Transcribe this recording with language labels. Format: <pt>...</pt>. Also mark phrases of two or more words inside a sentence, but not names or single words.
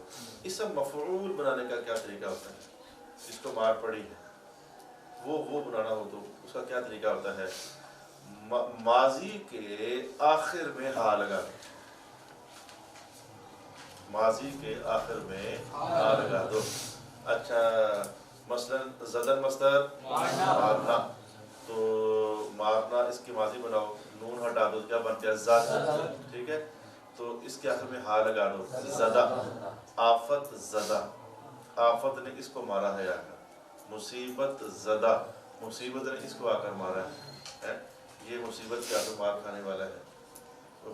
<ur>اسم مفعول بنانے کا کیا طریقہ ہوتا ہے، جس کو مار پڑی ہے وہ بنانا ہو تو اس کا کیا طریقہ ہوتا ہے، ماضی کے آخر میں ہا لگا دو، ماضی کے آخر میں ہا لگا دو۔ اچھا مثلا زدن مصدر مارنا، تو مارنا اس کی ماضی بناؤ، نون ہٹا دو کیا بن گیا زد، ٹھیک ہے، تو اس کے آخر میں ہا لگا دو زدہ، آفت زدہ، آفت نے اس کو مارا ہے آ کر، مصیبت زدہ، مصیبت نے اس کو آ کر مارا ہے، یہ مصیبت کے آ کر مار کھانے والا ہے۔</ur>